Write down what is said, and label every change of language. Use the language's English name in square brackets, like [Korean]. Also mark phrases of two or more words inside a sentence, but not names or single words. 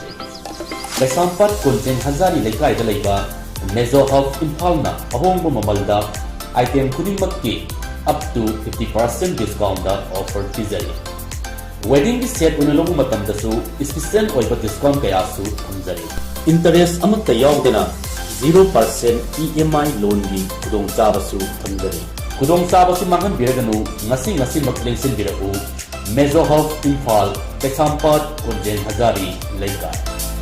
[Manipuri] Laisampat Kunchen Hazari Lekai Dalaiba, Mezo Hub Impalna, Ahongo Mamalda, item khudingmakki [English] up to 50% discount offer [Manipuri] tizari. Wedding set unalong matamdasu special oiba discount kayasu hamzari. Interest amatta yaudena [English] 0% EMI loan [Manipuri] ni kudong sabasu thamjari. Kudong sabasi mangan biraganu ngasi maklengsin birau Mezo Hub Impal Laisampat Kunchen Hazari Lekai.